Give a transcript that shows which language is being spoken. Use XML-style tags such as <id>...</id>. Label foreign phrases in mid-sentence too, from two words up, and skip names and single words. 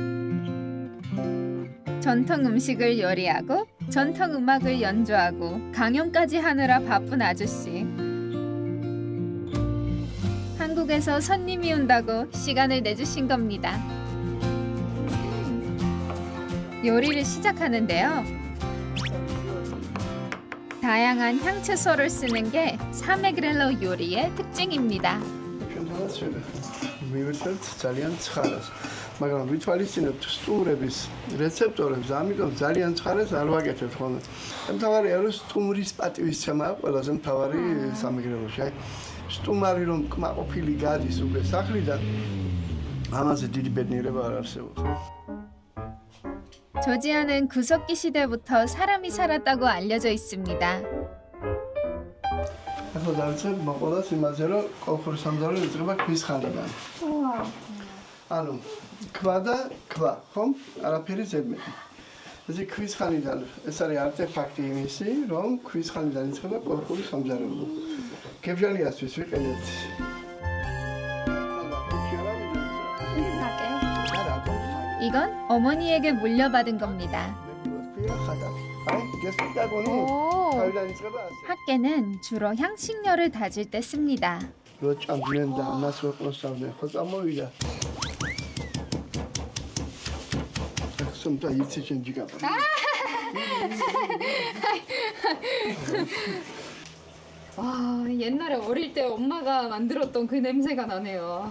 <ko>전통 음식을 요리하고 전통 음악을 연주하고 강연까지 하느라 바쁜 아저씨. 한국에서 손님이 온다고 시간을 내주신 겁니다. 요리를 시작하는데요. 다양한 향채소를 쓰는 게 사메그렐로 요리의 특징입니다.</ko> <ka>მივეწერთ ძალიან ცხარას, მაგრამ ვითვალისწინებთ სტუმრების რეცეპტორებს, ამიტომ ძალიან ცხარას არ ვაკეთებთ ხოლმე. მთავარია რომ სტუმრის პატივისცემა ყველაზე მთავარი სამეგრელოში. აი სტუმარი რომ კმაყოფილი გადის უკვე სახლიდან, ამაზე დიდი ბედნიერება არ არსებობს.</ka> <ko>조지아는 구석기 시대부터 사람이 살았다고 알려져 있습니다.</ko> <ka>ახლა დავიწყებ მოყოლას იმაზე, რომ კოლხური სამზარეულო იწყება ქვის ხანიდან. ანუ ქვა და ქვა, ხომ? არაფერი ზედმეტი. ესე ქვის ხანიდან ეს არის არტეფაქტი იმისი, რომ ქვის ხანიდან იწყება კოლხური სამზარეულო. გებჟალიასთვის ვიყენებთ.</ka> <ko>이건 어머니에게 물려받은 겁니다. 핫개는 주로 향신료를 다질 때 씁니다. 와, 옛날에 어릴 때 엄마가 만들었던 그 냄새가 나네요.</ko>